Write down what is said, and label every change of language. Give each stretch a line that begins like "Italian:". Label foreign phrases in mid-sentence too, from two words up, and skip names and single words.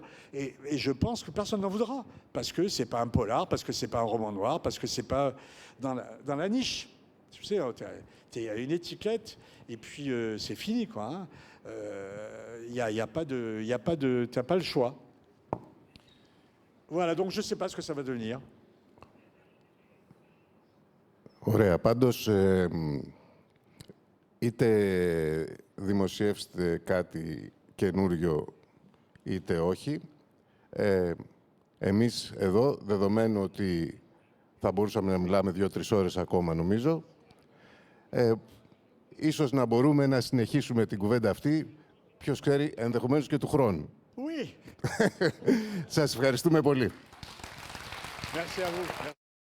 French: Et je pense que personne n'en voudra, parce que ce n'est pas un polar, parce que ce n'est pas un roman noir, parce que ce n'est pas dans la niche. Tu sais, il y a une étiquette, et puis c'est fini, quoi. Il n'y a pas de... Tu n'as pas le choix. Voilà, donc je ne sais pas ce que ça va devenir.
Greek: Ωραία. Πάντως, είτε δημοσιεύσετε κάτι καινούριο, είτε όχι, εμείς εδώ, δεδομένου ότι θα μπορούσαμε να μιλάμε 2-3 ώρες ακόμα, νομίζω, ίσως να μπορούμε να συνεχίσουμε την κουβέντα αυτή, ποιος ξέρει, ενδεχομένως και του χρόνου.
French: Oui.
Greek: Σας ευχαριστούμε πολύ.
French: Merci à vous.